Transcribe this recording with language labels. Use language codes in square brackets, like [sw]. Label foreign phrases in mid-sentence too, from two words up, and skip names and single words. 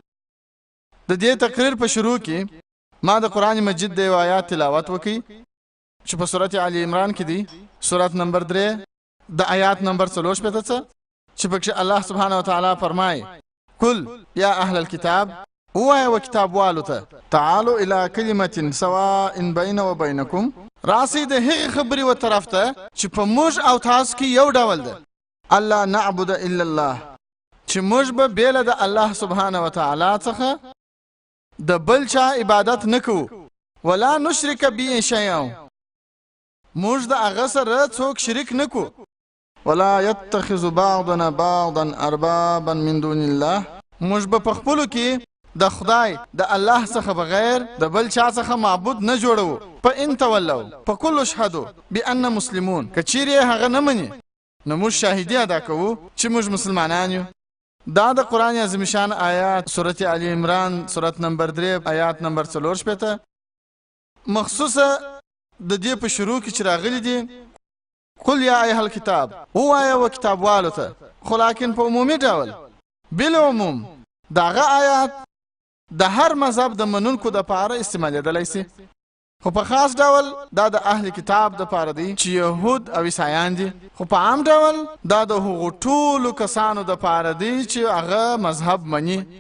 [ps] د دې تقریر په شروع کې ما د قرآن مجید د یو آیات تلاوت وکړي چې په سورت آل عمران کې دی، سورت نمبر 3 د آیات نمبر 43 چې پکې الله [ar] سبحانه وتعالى [ps] فرمایي: [ar] قل یا اهل الكتاب، [ps] وایه و کتاب والو ته، [ar] تعالوا الى كلمة سواء بين وبينكم، [ps] راسي د هغې خبرې و طرف ته چې په موږ او تاسو کې یو ډول ده، [ar] الله نعبد الا الله، [ps] چې موږ به بیله د الله [ar] سبحانه وتعالى [ps] څخه د بل چا عبادت نه کوو، [ar] ولا نشرک به شیئا، [ps] موږ د هغه سره څوک شریک نه کوو، [ar] ولا يتخذ بعضنا بعضا اربابا من دون الله، [ps] موږ به په خپلو کې د خدای د الله څخه بغیر د بل چا څخه معبود نه جوړو. [ar] فإن تولوا فقولوا اشهدوا بأن مسلمون، [ps] که چیرې هغه نه مني نو موږ شاهدي ادا کوو چې موږ مسلمانان یو. دا د قرآن عظیم شان آیات سورت آل عمران سورت نمبر 3 آیات نمبر 44 مخصوصه د دې په شروع کې چې راغلي دي [ar] قل یا ایها الکتاب، [ps] وایه و کتاب والو ته، خو لیکن په عمومي ډول بالعموم دغه آیات د هر مذهب د منونکو د پاره استعمالېدلی سي، خو په خاص ډول دا د اهل کتاب د پاره دی چې یهود او عیسایان دي، خو په عام ډول دا د هغو ټولو کسانو د پاره دی چې هغه مذهب مني.